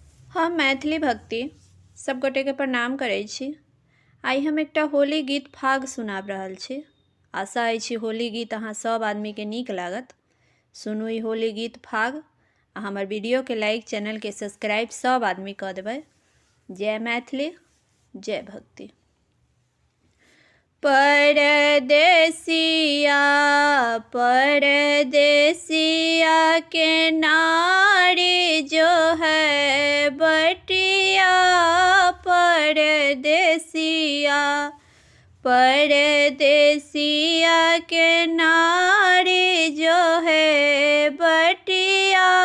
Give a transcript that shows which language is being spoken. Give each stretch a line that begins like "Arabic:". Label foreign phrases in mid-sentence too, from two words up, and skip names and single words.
Maithili: हम मैथिली भक्ति सब गोटे के प्रणाम करै छी। आई हम एकटा होली गीत फाग सुनाब रहल छी। आशा अछि होली गीत अहाँ सब आदमी के नीक लागत। सुनू ई होली गीत फाग आ हमर वीडियो के लाइक, चैनल के सब्सक्राइब सब आदमी कऽ देबै। जय मैथिली, जय भक्ति। परदेसिया परदेसिया के नारी जो है बटिया, परदेसिया परदेसिया के नारी जो है बटिया,